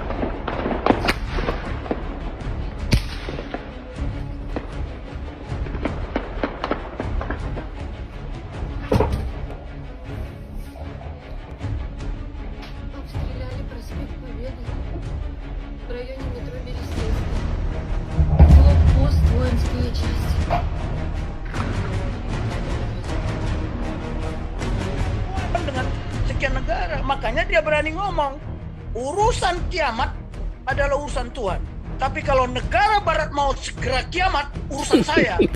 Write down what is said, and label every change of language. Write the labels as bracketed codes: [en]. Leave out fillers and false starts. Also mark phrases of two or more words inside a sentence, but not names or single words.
[ru] Обстреляли проспект Победы в районе метро Берестейская. Блокпост, воинская часть. [id] Dengan sekian negara, makanya dia berani ngomong urusan kiamat adalah urusan Tuhan. Tapi kalau negara Barat mau segera kiamat, urusan saya.